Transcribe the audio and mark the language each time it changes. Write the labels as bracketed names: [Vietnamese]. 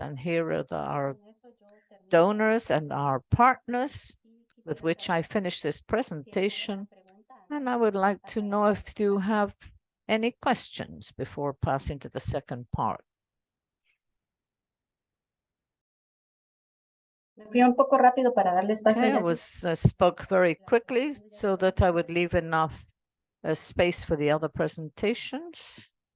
[English] And here are our donors and our partners, with which I finish this presentation. And I would like to know if you have any questions before passing to the second part. [Spanish] Fui un poco rápido para darle espacio. [English] I spoke very quickly so that I would leave enough space for the other presentations.